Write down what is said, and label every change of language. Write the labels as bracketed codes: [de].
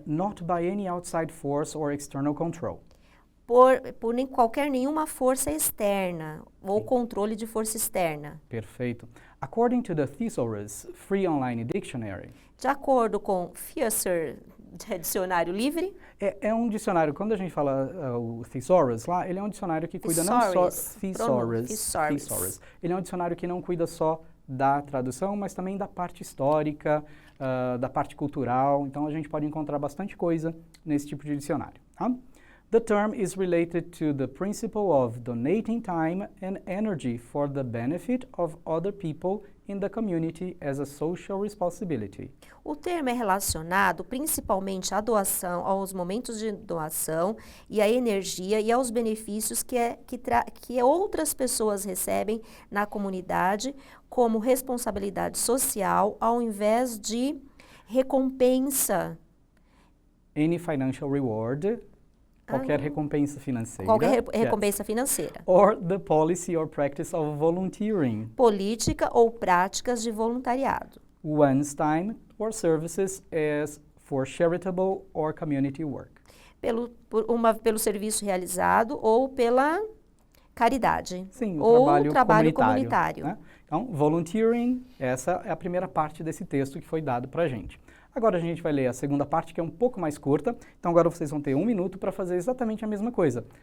[en] and not by any outside force or external control. [pt] por nenhuma força externa ou controle de força externa. Perfeito. [en] According to the Thesaurus Free Online Dictionary, [pt] De acordo com Fieser, dicionário livre, é um dicionário, quando a gente fala o Thesaurus lá, ele é um dicionário que cuida não só... Thesaurus. Ele é um dicionário que não cuida só da tradução, mas também da parte histórica, da parte cultural. Então, a gente pode encontrar bastante coisa nesse tipo de dicionário. Tá? [en] The term is related to the principle of donating time and energy for the benefit of other people in the community as a social responsibility. [pt] o termo é relacionado principalmente à doação, aos momentos de doação e à energia e aos benefícios que outras pessoas recebem na comunidade como responsabilidade social ao invés de recompensa. [en] Any financial reward, [pt] qualquer recompensa financeira. Qualquer recompensa financeira. [en] Or the policy or practice of volunteering. [pt] Política ou práticas de voluntariado. [en] One's time or services as for charitable or community work. [pt] Pelo serviço realizado ou pela caridade. Sim, ou trabalho comunitário. Né? Então, volunteering, essa é a primeira parte desse texto que foi dado para a gente. Agora a gente vai ler a segunda parte, que é um pouco mais curta. Então agora vocês vão ter 1 minuto para fazer exatamente a mesma coisa.